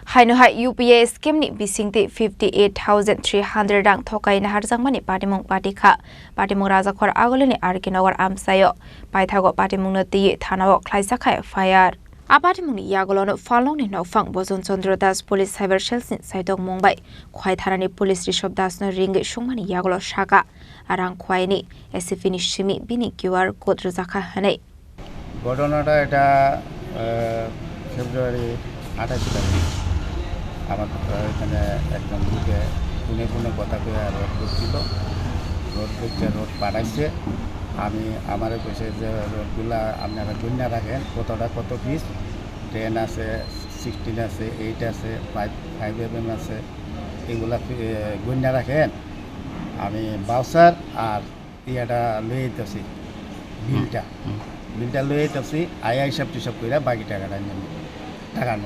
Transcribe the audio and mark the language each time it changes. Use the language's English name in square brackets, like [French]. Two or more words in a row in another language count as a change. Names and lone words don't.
[Kok Borok] Haino UPA scheme ni bising ti 58,300 rang thokai na harjang mani patimong patika patimong raja khor agole ni arkinogar amsayo paithago patimong na ti thanao khlaisa khai fire apatimong ni yagolono falong ni nofang bojon chandra das [English] police cyber cell [Kok Borok] sin saidok mumbai khwai tharani police rishab das no ring shungmani yagolo shaka arang khwai ni SFini shimi bini [English] QR code [Kok Borok] razakha hanai [Bangla] ঘটনাটা এটা ফেব্রুয়ারি 28 তারিখ আমার এখানে একদম লোকে ফোনে কথা কয়ে রোড করছিল রোড করছে রোড পাঠাইছে আমি আমারে কইছে যে রোডগুলা আপনারা গণ্যা রাখেন কত পিস 10 আছে 16 আছে 8 আছে 5mm আছে এগুলা গণ্যা রাখেন আমি বাউসার আর ইয়াটা লয়ে যেতেছি বিলটা লয়ে যেতেছি আয়া হিসাব টিসাব করে বাকি টাকাটা নেব টাকা নেব